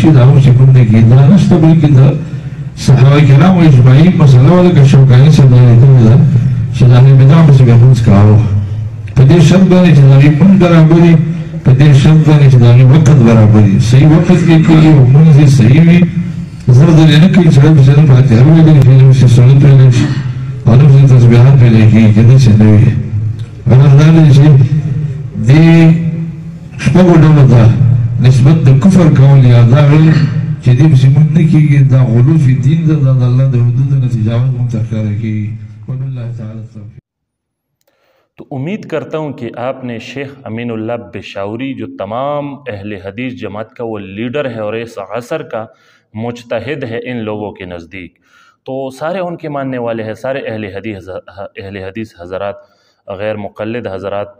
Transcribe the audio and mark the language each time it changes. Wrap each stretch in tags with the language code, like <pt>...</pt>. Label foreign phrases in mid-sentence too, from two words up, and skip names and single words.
<ps>د هغه پسې مونږ نه کېږي، دا نشته، بلکې د صحابه کرامو اجماعي مسله وه، لکه شوکاني صاحب دا لیکلې ده چې د اهل بدع پسې به مونځ کاوه، په دې شرط باندې چې د هغې مونځ برابر وي، په دې شرط باندې چې د هغې وقت برابر وي، صحیح وقت کې کېږي او مونځ یې صحیح وي، زر دلې نه کوي سړی پسې نه فاتحه وویلی شي، نه پسې سنت ویلی شي او نه پسې تسبیحات ویلی کېږي، که داسې نه وي. غرض دا دی چې دې شپږو ډلو ته نسبت د کفر کول یا دا ویل چې چې دې پسې مونږ نه کېږي، دا</ps> <ar>غلو فی دین</ar> <ps>ده، دا د الله د حدودو نه تجاوز مونږ ته ښکاره کېږي.</ps> <ar>وبالله تعالی التوفیق.</ar> <ur>تو امید کرتا ہوں کہ آپ نے شیخ امین اللہ بشاوری جو تمام اہل حدیث جماعت کا وہ لیڈر ہے اور اس عصر کا مجتہد ہے ان لوگوں کے نزدیک، تو سارے ان کے ماننے والے ہیں، سارے اہل حدیث حضرات، غیر مقلد حضرات.</ur>